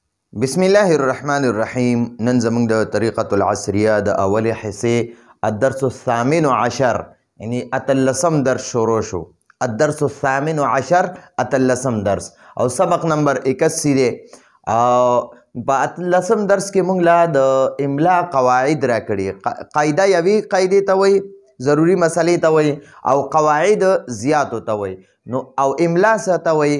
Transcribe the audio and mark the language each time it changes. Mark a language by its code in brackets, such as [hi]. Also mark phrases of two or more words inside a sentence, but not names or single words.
[ar] بسم الله الرحمن الرحیم. [ps] نن زموږ د طریقة العصریه د اولې حصې [ar] الدرس الثامن عشر [ps] یعنی اتلسم درس شروع شو. [ar] الدرس الثامن عشر [ps] اتلسم درس او سبق نمبر 81 دی. په اتلسم درس کې موږ لا د املا قواعد را کړي. قاعده یوې قاعدې ته وایي، ضروري مسلې ته وایي، او قواعد زیاتو ته وایي. نو او املا څه ته وایي؟